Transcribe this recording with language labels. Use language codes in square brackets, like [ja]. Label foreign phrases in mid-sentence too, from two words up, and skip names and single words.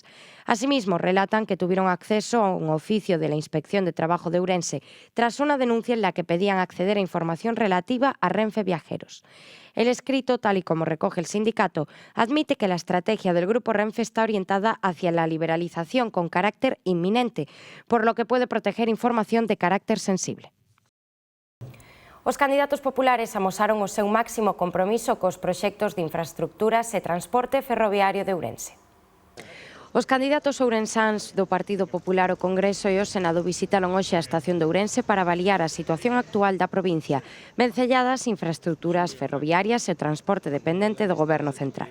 [es] Asimismo, relatan que tuvieron acceso a un oficio de la Inspección de Trabajo de Ourense tras una denuncia en la que pedían acceder a información relativa a Renfe Viajeros. El escrito, tal y como recoge el sindicato, admite que la estrategia del grupo Renfe está orientada hacia la liberalización con carácter inminente, por lo que puede proteger información de carácter sensible. [gl] Os candidatos populares amosaron o seu máximo compromiso cos proxectos de infraestructuras e transporte ferroviario de Ourense. Os candidatos ourensáns do Partido Popular ao Congreso e ao Senado visitaron hoxe a estación de Ourense para avaliar a situación actual da provincia, vencelladas infraestructuras ferroviarias e transporte dependente do Goberno central.